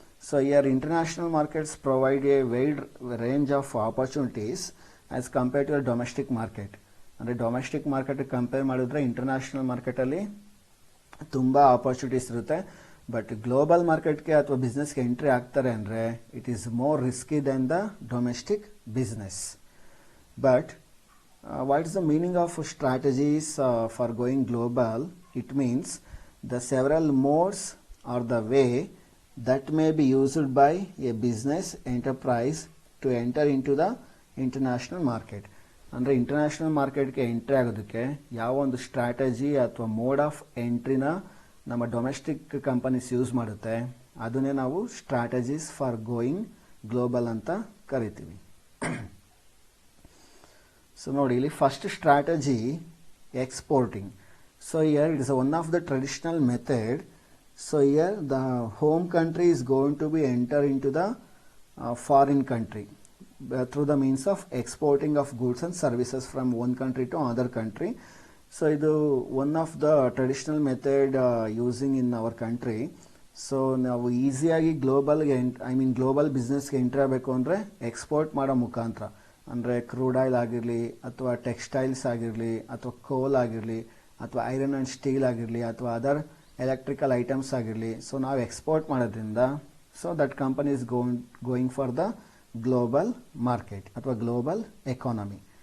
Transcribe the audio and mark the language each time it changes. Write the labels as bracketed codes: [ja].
[en] So here international markets provide a wide range of opportunities as compared to a domestic market. [kn] ಅಂದರೆ domestic market compare ಮಾಡಿದ್ರೆ international ಮಾರ್ಕೆಟಲ್ಲಿ ತುಂಬ opportunities ಇರುತ್ತೆ. But global ಮಾರ್ಕೆಟ್ಗೆ ಅಥವಾ ಬಿಸ್ನೆಸ್ಗೆ entry ಆಗ್ತಾರೆ ಅಂದರೆ [en] It is more risky than the domestic business. But what is the meaning of strategies for going global? It means the several modes or the way that may be used by a business enterprise to enter into the international market. [kn] ಅಂದರೆ international ಮಾರ್ಕೆಟ್ಗೆ entry ಆಗೋದಕ್ಕೆ ಯಾವ ಒಂದು strategy ಅಥವಾ mode of ಎಂಟ್ರಿನ ನಮ್ಮ domestic companies use ಮಾಡುತ್ತೆ, ಅದನ್ನೇ ನಾವು ಸ್ಟ್ರಾಟಜೀಸ್ ಫಾರ್ ಗೋಯಿಂಗ್ ಗ್ಲೋಬಲ್ ಅಂತ ಕರಿತೀವಿ. ಸೊ ನೋಡಿ, ಇಲ್ಲಿ first strategy exporting. [en] So here it is one of the traditional method. So here the home country is going to be enter into the foreign country through the means of exporting of goods and services from one country to another country. So idu one of the traditional method using in our country. [kn] So ನಾವು ಈಸಿಯಾಗಿ global ಬಿಸ್ನೆಸ್ಗೆ entry ಆಗಬೇಕು ಅಂದರೆ export ಮಾಡೋ ಮುಖಾಂತರ, ಅಂದರೆ crude oil ಆಗಿರಲಿ ಅಥವಾ textiles ಆಗಿರಲಿ ಅಥವಾ ಕೋಲ್ ಆಗಿರಲಿ ಅಥವಾ ಐರನ್ ಆ್ಯಂಡ್ ಸ್ಟೀಲ್ ಆಗಿರಲಿ ಅಥವಾ ಅದರ್ ಎಲೆಕ್ಟ್ರಿಕಲ್ ಐಟಮ್ಸ್ ಆಗಿರಲಿ, ಸೊ ನಾವು ಎಕ್ಸ್ಪೋರ್ಟ್ ಮಾಡೋದ್ರಿಂದ [en] so that company is going for the global market [kn] ಅಥವಾ ಗ್ಲೋಬಲ್ ಎಕಾನಮಿ.